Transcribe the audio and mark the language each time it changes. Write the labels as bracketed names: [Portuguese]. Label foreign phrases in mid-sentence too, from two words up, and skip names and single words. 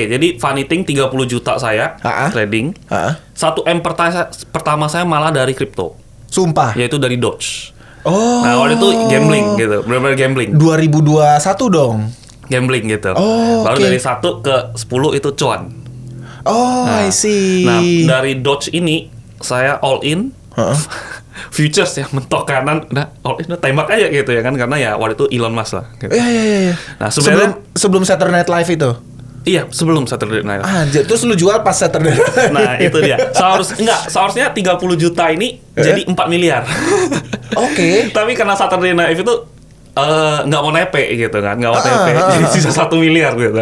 [Indonesian] Jadi Funny Thing 30 juta saya trading. 1 M pertama saya malah dari kripto, Sumpah. yaitu dari Doge. Oh. Nah, waktu itu gambling gitu, benar-benar gambling. 2021 dong. Gambling gitu. Oh, Baru oke. dari 1 ke 10 itu cuan. [English] Oh, I see. [Indonesian] Nah, dari Doge ini saya [English] all in. [Indonesian] Futures ya, mentok kanan, udah [English] all in, [Indonesian] udah tembak aja gitu ya kan, karena ya waktu itu Elon Musk lah. Gitu. Iya. Nah, sebenarnya sebelum Saturday Night Live itu. iya, sebelum Saturday Night. Anjir, terus lu jual pas Saturday Night. Nah, itu dia. Seharusnya 30 juta ini jadi 4 miliar. Oke. Tapi karena Saturday Night itu nggak mau nepe gitu kan, nggak mau nepe, jadi sisa 1 miliar gitu.